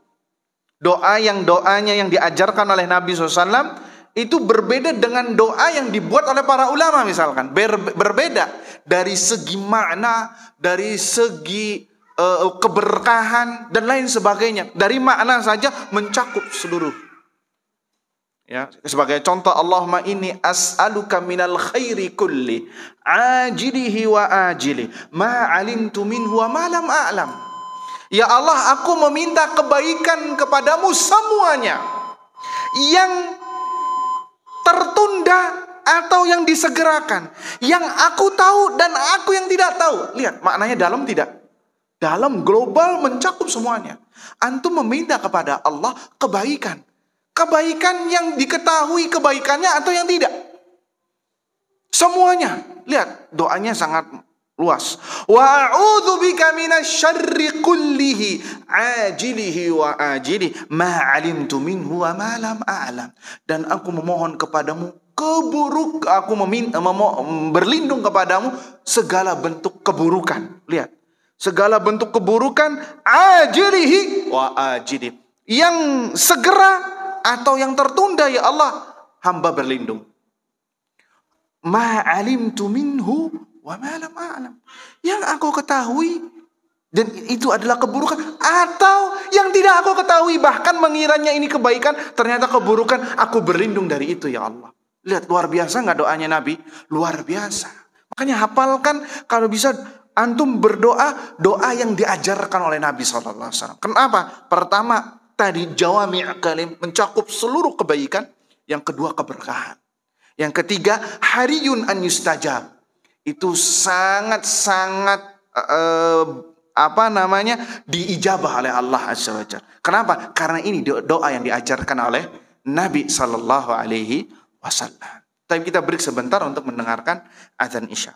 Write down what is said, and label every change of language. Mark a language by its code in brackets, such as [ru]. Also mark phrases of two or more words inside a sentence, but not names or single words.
[id] Doanya yang diajarkan oleh Nabi SAW itu berbeda dengan doa yang dibuat oleh para ulama misalkan. Berbeda dari segi makna, dari segi keberkahan dan lain sebagainya. Dari makna saja mencakup seluruh. Ya, sebagai contoh, [ar] اللهم إني أسألك من الخير كله عاجله وآجله ما علمت منه وما لم أعلم. [id] Ya Allah, aku meminta kebaikan kepadamu semuanya, yang tertunda atau yang disegerakan, yang aku tahu dan aku yang tidak tahu. Lihat, maknanya dalam tidak? Dalam, global, mencakup semuanya. Antum meminta kepada Allah kebaikan. Kebaikan yang diketahui kebaikannya atau yang tidak. Semuanya. Lihat, doanya sangat luas. [ar] وأعوذ بك من الشر كله عاجله وآجله ما علمت منه وما لم أعلم. [id] Dan aku memohon kepadamu aku berlindung kepadamu segala bentuk keburukan. Lihat, segala bentuk keburukan [ar] عاجله وآجله, [id] yang segera atau yang tertunda, ya Allah, hamba berlindung. [ar] ما علمت منه وما لم أعلم, [id] yang aku ketahui dan itu adalah keburukan, atau yang tidak aku ketahui bahkan mengiranya ini kebaikan ternyata keburukan, aku berlindung dari itu, ya Allah. Lihat, luar biasa nggak doanya Nabi? Luar biasa. Makanya hafalkan kalau bisa antum berdoa doa yang diajarkan oleh Nabi SAW. Kenapa? Pertama, tadi [ar] جوامع الكلم, [id] mencakup seluruh kebaikan. Yang kedua, keberkahan. Yang ketiga, [ar] حري أن يستجاب, [id] itu sangat-sangat diijabah oleh Allah [ar] عز وجل. [id] Kenapa? Karena ini doa yang diajarkan oleh Nabi [ar] صلى الله عليه وسلم. [id] Tapi kita break sebentar untuk mendengarkan azan Isya.